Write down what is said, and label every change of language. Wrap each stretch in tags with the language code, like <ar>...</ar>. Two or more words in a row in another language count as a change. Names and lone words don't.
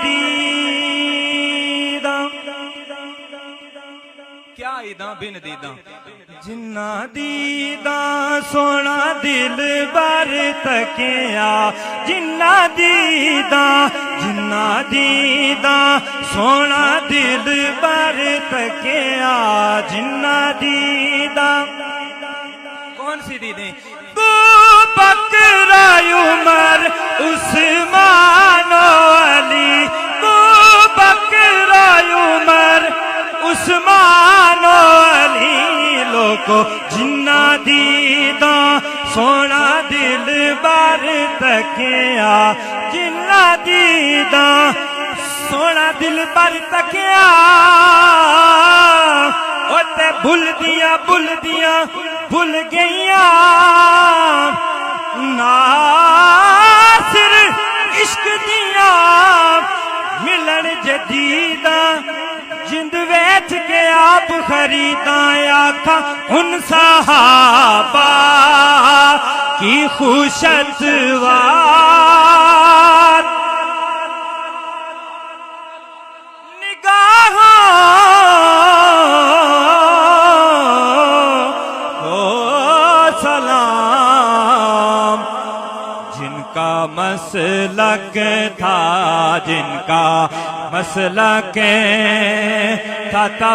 <pa>دیداں، کیا عیداں بن دیداں، جنہ دیداں سونا دل بر تکیا، جنہ دیداں سونا دل بر تکیا، جنہ دیداں کون سی دیدیں؟ بکر عمر عثمان و علی، بکر عمر عثمان و علی لوگو، جنہ دیداں سونا دل بر تکیا، جنہ دیداں سونا دل بر تکیا، اوتے بھول گئیاں ناصر عشق دیاں ملن جدیداں، جند ویچ کے آپ خریداں، آکھاں ان صحابہ کی</pa> <ur>خوشتوار نگاہوں کو سلام، جن کا مسلک تھا، جن کا مسلک تھا</ur>